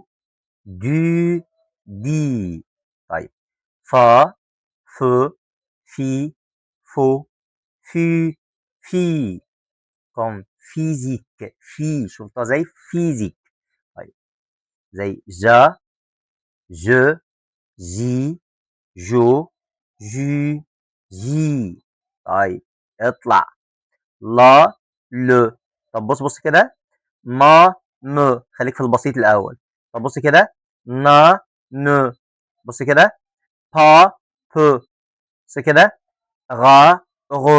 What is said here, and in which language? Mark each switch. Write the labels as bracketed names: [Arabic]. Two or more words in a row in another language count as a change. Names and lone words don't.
[Arabic] دو. دي. طيب فا. ف. في. فو. في. في كوم فيزيك. في شفتها زي فيزيك. طيب زي جا. جو. جي. جو. جي. جي. طيب اطلع. لا. ل. طب بص كده. ما. م. خليك في البسيط الاول. طب بص كده. نا. ن. بص كده. با. ب. بص كده. غا. غ.